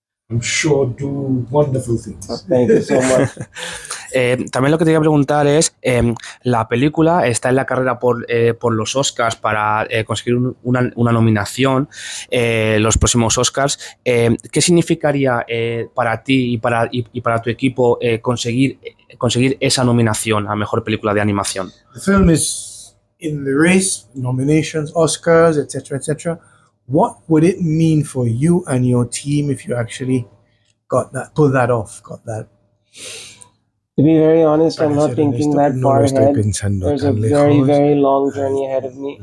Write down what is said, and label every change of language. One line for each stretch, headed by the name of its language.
English: I'm sure do wonderful things. Thank you so much.
Spanish: También lo que te quería preguntar es, la película está en la carrera por los Oscars para conseguir una nominación, los próximos Oscars. ¿Qué significaría para ti y para tu equipo conseguir esa nominación a mejor película de animación?
English: The film is in the race, nominations, Oscars, etc. What would it mean for you and your team if you actually pulled that off, got that? To be very honest, I'm not thinking that far ahead. There's a very long journey ahead of me.